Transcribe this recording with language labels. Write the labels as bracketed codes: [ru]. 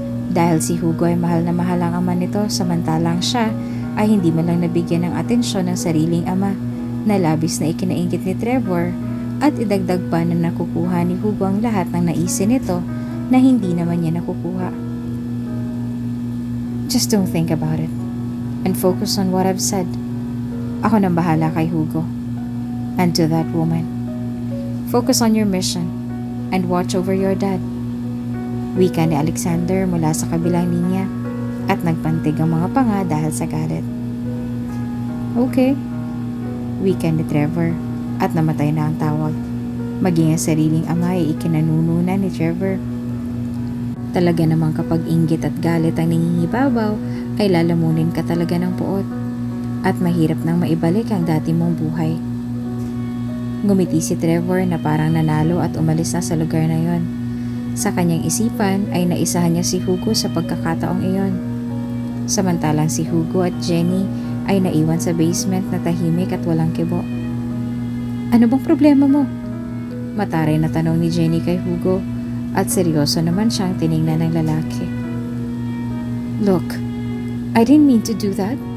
[tl] Dahil si Hugo ay mahal na mahal ang ama nito samantalang siya ay hindi man lang nabigyan ng atensyon ng sariling ama na labis na ikinainggit ni Trevor at idagdag pa na nakukuha ni Hugo ang lahat ng naisin nito na hindi naman niya nakukuha. [en] Just don't think about it and focus on what I've said. [tl] Ako nang bahala kay Hugo [en] and to that woman. Focus on your mission and watch over your dad. [tl] Wika ni Alexander mula sa kabilang linya at nagpantig ang mga panga dahil sa galit. Okay, wika ni Trevor at namatay na ang tawag. Maging ang sariling ama ay ikinanununan ni Trevor. Talaga namang kapag inggit at galit ang nangingibabaw ay lalamunin ka talaga ng puot at mahirap nang maibalik ang dati mong buhay. Ngumiti si Trevor na parang nanalo at umalis na sa lugar na yon. Sa kanyang isipan ay naisahan niya si Hugo sa pagkakataong iyon. Samantalang si Hugo at Jenny ay naiwan sa basement na tahimik at walang kibo. Ano bang problema mo? Mataray na tanong ni Jenny kay Hugo at seryoso naman siyang tiningnan ng lalaki. [en] Look, I didn't mean to do that.